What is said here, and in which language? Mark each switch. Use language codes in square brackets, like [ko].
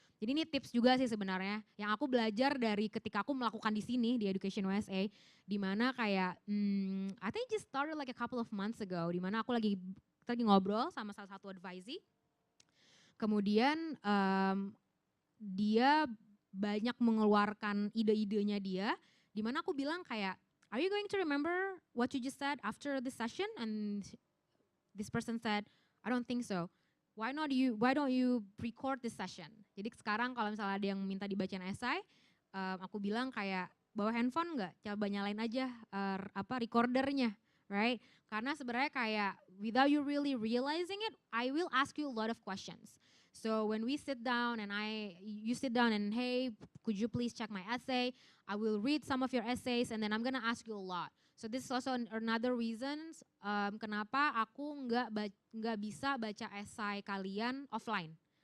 [id] Jadi ini tips juga sih sebenarnya yang aku belajar dari ketika aku melakukan di sini di EducationUSA, di mana kayak [en] I think just started like a couple of months ago, [id] di mana kita lagi ngobrol sama salah satu advisee. Kemudian dia banyak mengeluarkan ide-idenya dia, di mana aku bilang kayak, [en] are you going to remember what you just said after this session? And this person said, I don't think so. Why don't you record this session? [id] Jadi sekarang kalau misalnya ada yang minta dibacain esai, aku bilang kayak bawa handphone nggak? Coba nyalain aja recordernya, right? Karena sebenarnya kayak [en] without you really realizing it, I will ask you a lot of questions. So when we sit down and you sit down and hey, could you please check my essay? I will read some of your essays and then I'm gonna ask you a lot. So this is also another reasons [id] kenapa aku nggak bisa baca esai kalian offline.